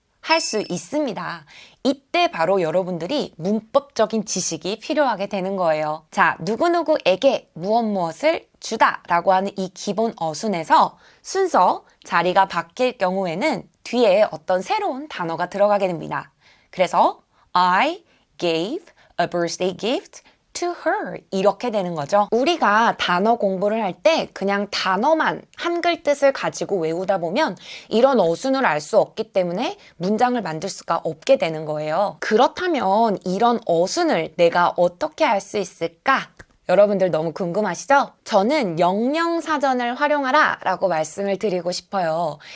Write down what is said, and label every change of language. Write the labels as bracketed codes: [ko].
[ko] 할 수 있습니다. 이때 바로 여러분들이 문법적인 지식이 필요하게 되는 거예요. 자, 누구누구에게 무엇을 주다 라고 하는 이 기본 어순에서 순서, 자리가 바뀔 경우에는 뒤에 어떤 새로운 단어가 들어가게 됩니다. 그래서 [en] I gave a birthday gift to her [ko] 이렇게 되는 거죠. 우리가 단어 공부를 할 때 그냥 단어만 한글 뜻을 가지고 외우다 보면 이런 어순을 알 수 없기 때문에 문장을 만들 수가 없게 되는 거예요. 그렇다면 이런 어순을 내가 어떻게 알 수 있을까? 여러분들 너무 궁금하시죠? 저는 영영사전을 활용하라 라고 말씀을 드리고 싶어요.